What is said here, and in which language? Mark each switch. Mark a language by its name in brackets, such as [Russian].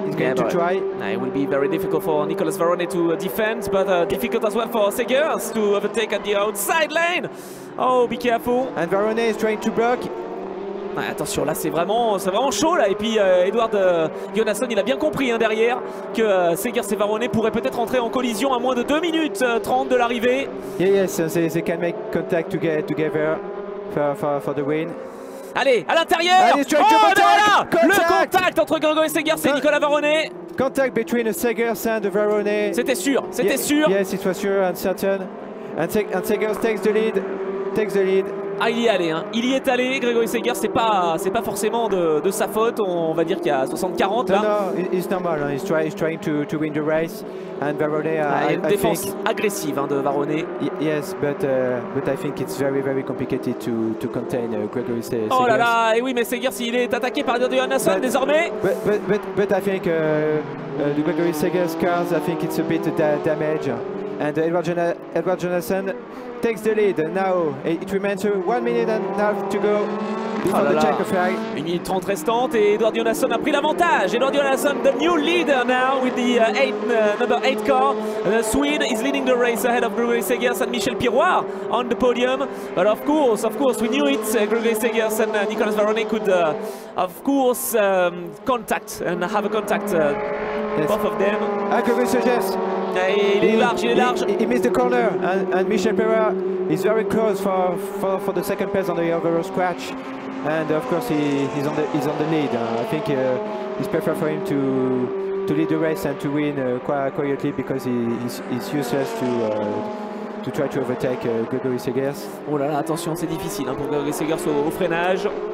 [English] He's going to try. It will be very difficult for Nicolas Varrone to defend, but difficult as well for Segers to overtake at the outside lane. Oh, be careful. And Varrone is trying to block. [French] Attention, là c'est vraiment chaud là. Et puis Edward Jonasson, il a bien compris derrière que Segers et Varrone pourraient peut-être entrer en collision à moins de 2 minutes 30 de l'arrivée. [English] Yes, they can make contact together for the win. [French] Allez, à l'intérieur. Oh, voilà le contact entre Gregory Segers et Nicolas Varrone. Contact between Segers and Varrone. C'était sûr, c'était sûr. [English] Yes, it was sure and certain. And Segers takes the lead. [French] Ah, il y est allé, hein. Il y est allé, Gregory Segers, c'est pas forcément de sa faute, on va dire qu'il y a 60-40 là. [English] No, it's normal, he's trying to win the race, and Varone, [French] Il y a une défense [English] think, [French] agressive, hein, de Varone. [English] yes, but I think it's very complicated to contain Gregory Segers. [French] Oh là là, et oui, mais Segers, il est attaqué par Edward Jonassen désormais. [English] But I think the Gregory Segers cars, I think it's a bit damage, and Edward Jonassen takes the lead now. It remains 1 minute and a half to go before the checker flag. [French] 1 minute 30 restante et Edward Jonassen a pris l'avantage. [English] Edward Jonassen, the new leader now with the number 8 car. The Swede is leading the race ahead of Gregory Segers and Michel Piroir on the podium. But of course, we knew it. Gregory Segers and Nicolas Varone could, of course, contact and have a contact, Yes. both of them. Gregory Segers. [French] Il est large, il est large. [English] He missed the corner, and Michel Piroir is very close for the second place on the overall scratch. And of course, he's on the lead. I think it's prefer for him to lead the race and to win quietly, because he's useless to try to overtake Gregory Segers. [French] Oh là là, attention, c'est difficile, hein, pour Gregory Segers au freinage.